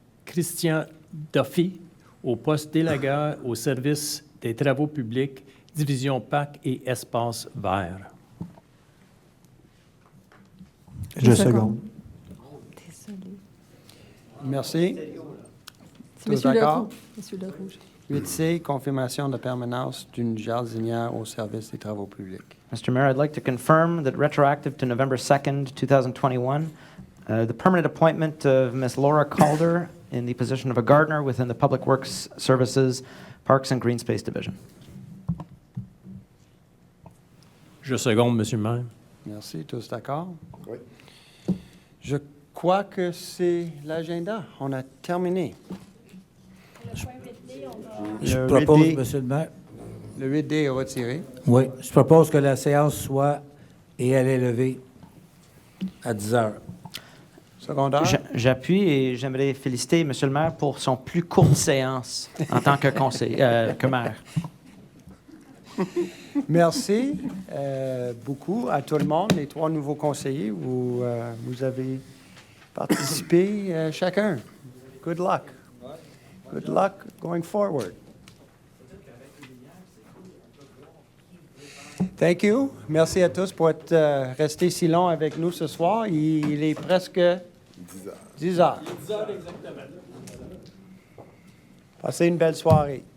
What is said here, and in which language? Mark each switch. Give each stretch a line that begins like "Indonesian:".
French: Christian Duffy au poste d'élagueur au service des travaux publics, division PAC et espace vert. Je seconde. Désolé. Merci. C'est Tous Monsieur d'accord? Leroux. Monsieur Leroux. 8C, confirmation de permanence d'une jardinière au service des travaux publics.
English: Mr. Mayor, I'd like to confirm that retroactive to November 2nd, 2021, the permanent appointment of Ms. Laura Calder in the position of a gardener within the Public Works Services, Parks and Green Space Division.
French: Je seconde, Monsieur le maire. Merci. Tous d'accord? Oui. Je crois que c'est l'agenda. On a terminé. Je Le propose, 8D. Monsieur le maire. Le 8D est retiré. Oui, je propose que la séance soit et elle est levée à 10 heures. Secondaire. J'appuie et j'aimerais féliciter M. le maire pour son plus courte séance en tant que que maire. Merci beaucoup à tout le monde, les 3 nouveaux conseillers. Vous avez participé chacun.
English: Good luck. Good luck going forward. Thank you.
French: Merci à tous pour être restés si long avec nous ce soir. Il est presque 10 heures. 10 heures exactement. Passez une belle soirée.